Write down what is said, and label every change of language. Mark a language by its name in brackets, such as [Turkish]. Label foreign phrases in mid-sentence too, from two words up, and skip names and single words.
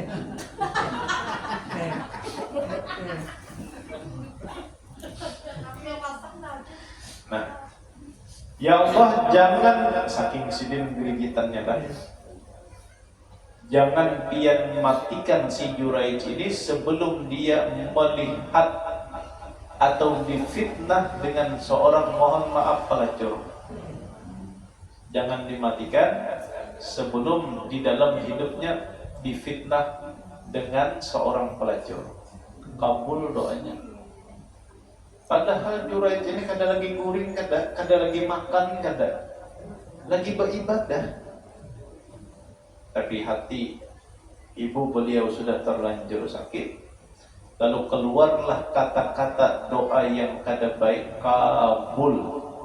[Banjar] Nah, ya Allah, jangan saking sidin gerigitannya kan. Jangan pian matikan si Juraij ini sebelum dia melihat atau difitnah dengan seorang, mohon maaf, pelacur. [Indonesian] Jangan dimatikan sebelum di dalam hidupnya difitnah dengan seorang pelacur. Kabul doanya. [Banjar] Padahal Juraij ini kada lagi guring, kada lagi makan, kada lagi beribadah. Tapi hati ibu beliau sudah terlanjur sakit, lalu keluarlah kata-kata doa yang kada baik kabul.